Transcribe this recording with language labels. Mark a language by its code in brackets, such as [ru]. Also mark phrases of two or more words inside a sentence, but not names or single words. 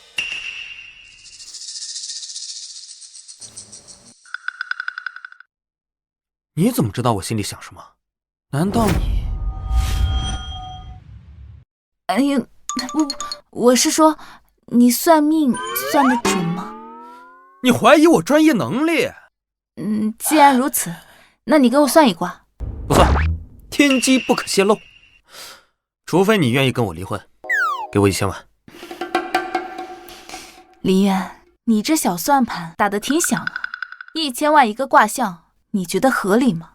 [zh] 你怎么知道我心里想什么？难道你…… 哎呀，不，我是说，你算命算得準嗎？你懷疑我專業能力？既然如此，那你給我算一卦。不算，天機不可洩露。除非你願意跟我離婚，給我1000萬。林淵，你這小算盤打得挺響啊，1000萬一個卦象，你覺得合理嗎？